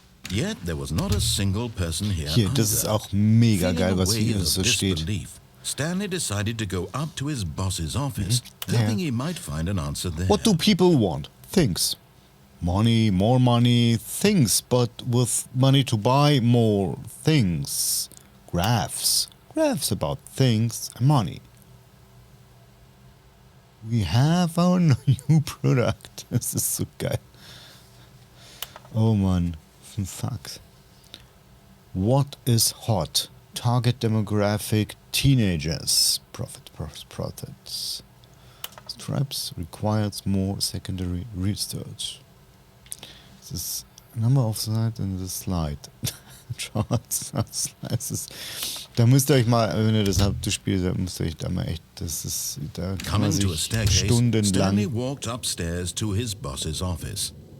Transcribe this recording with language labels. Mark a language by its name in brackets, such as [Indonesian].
[English] Yet there was not a single person here. [German] Hier, das ist auch mega geil, was hier so steht. [English] Stanley decided to go up to his boss's office, hoping he might find an answer there. What do people want? Things. Money, more money, things, but with money to buy more things. Graphs. Graphs about things and money. We have our new product. [German] Das ist so geil. Oh Mann. Fuck. [English] What is hot? Target demographic teenagers. Profits. Stripes requires more secondary research. This is number of slides in the slide. Charts, Slices. [German] Da müsst ihr euch mal, wenn ihr das habt, das Spiel, da müsst ihr euch da mal echt, das ist, da kann man sich stundenlang... [English] Stanley walked upstairs to his boss's office.